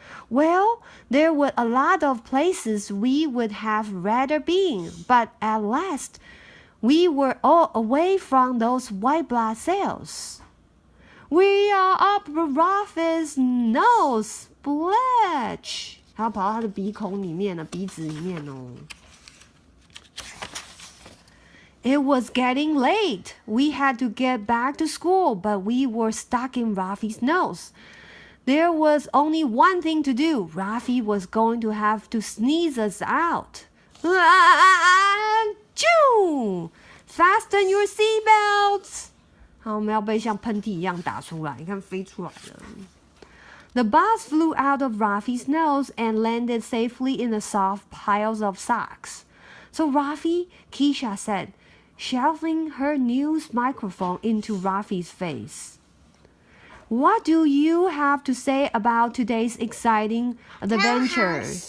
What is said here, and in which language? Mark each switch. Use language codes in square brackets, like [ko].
[en] Well, there were a lot of places we would have rather been, but at last, we were all away from those white blood cells. We are up Ralphie's nose, Bletch. [zh] 他跑到他的鼻孔里面了，鼻子里面哦。 [en] It was getting late. We had to get back to school, but we were stuck in Ralphie's nose. There was only one thing to do. Ralphie was going to have to sneeze us out. Achoo! Fasten your seatbelts. [zh] 好，我们要被像喷嚏一样打出来，你看飞出来了。 [en] The bus flew out of Ralphie's nose and landed safely in the soft piles of socks. So Ralphie, Keisha said, shoving her news microphone into Ralphie's face. What do you have to say about today's exciting adventure?